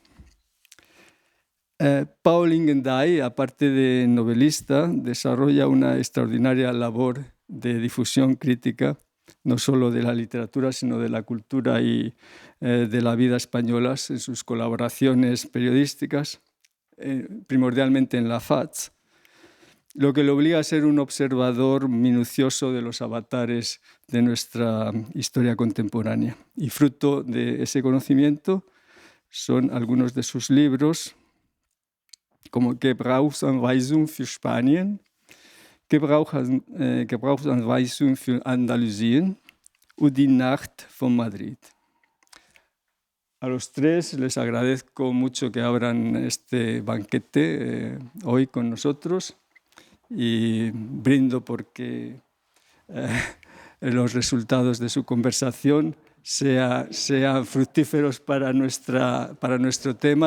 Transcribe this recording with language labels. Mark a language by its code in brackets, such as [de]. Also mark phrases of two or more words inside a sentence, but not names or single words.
[es] Paul Ingendey, aparte de novelista, desarrolla una extraordinaria labor de difusión crítica, no solo de la literatura, sino de la cultura y de la vida españolas en sus colaboraciones periodísticas, primordialmente en la FATS, lo que le obliga a ser un observador minucioso de los avatares de nuestra historia contemporánea. Y fruto de ese conocimiento son algunos de sus libros, como Gebrauchsanweisung für Spanien, Gebrauchsanweisung für Andalusien und Die Nacht von Madrid. A los tres les agradezco mucho que abran este banquete hoy con nosotros y brindo porque los resultados de su conversación sean fructíferos para nuestro tema.